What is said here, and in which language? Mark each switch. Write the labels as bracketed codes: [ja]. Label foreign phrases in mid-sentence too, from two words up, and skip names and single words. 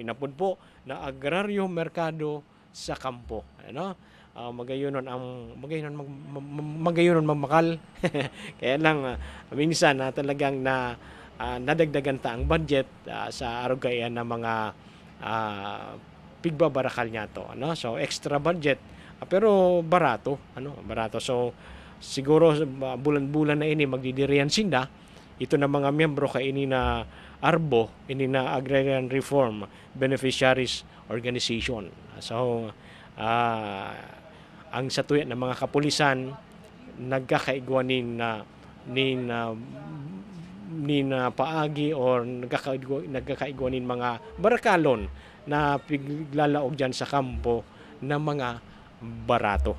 [bik] Inapod po na agraryo merkado sa kampo. Magayonon magmakal. Kaya lang minsan talagang nadagdagan ta ang budget sa arugayan ng mga pigbabarakal niya to. So [en] extra budget [bik] pero barato. Barato. So siguro bulan-bulan na ini magdidiriyan sinda. Ito na mga miyembro kay ini na ARBO, ini na Agrarian Reform Beneficiaries Organization. So ang satuya ng mga kapulisan nagkakaigwanin na paagi or nagkakaigwanin mga barakalon na piglalaog dyan sa kampo ng mga barato.